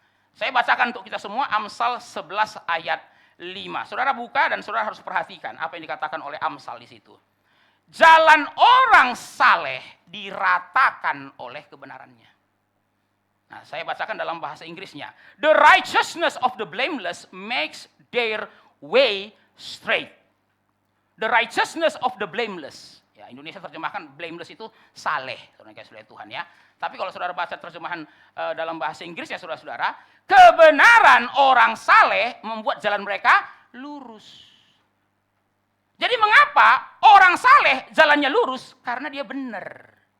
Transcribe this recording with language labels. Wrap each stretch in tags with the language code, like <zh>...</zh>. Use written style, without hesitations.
<id>Saya bacakan untuk kita semua Amsal 11 ayat 5. Saudara buka dan saudara harus perhatikan apa yang dikatakan oleh Amsal di situ. Jalan orang saleh diratakan oleh kebenarannya. Nah, saya bacakan dalam bahasa Inggrisnya.</id> <en>The righteousness of the blameless makes their way straight. The righteousness of the blameless.</en> <id>Ya, Indonesia terjemahkan blameless itu saleh, saudara kasih oleh Tuhan ya. Tapi kalau saudara baca terjemahan dalam bahasa Inggris ya saudara-saudara, kebenaran orang saleh membuat jalan mereka lurus. Jadi mengapa orang saleh jalannya lurus? Karena dia benar.</id>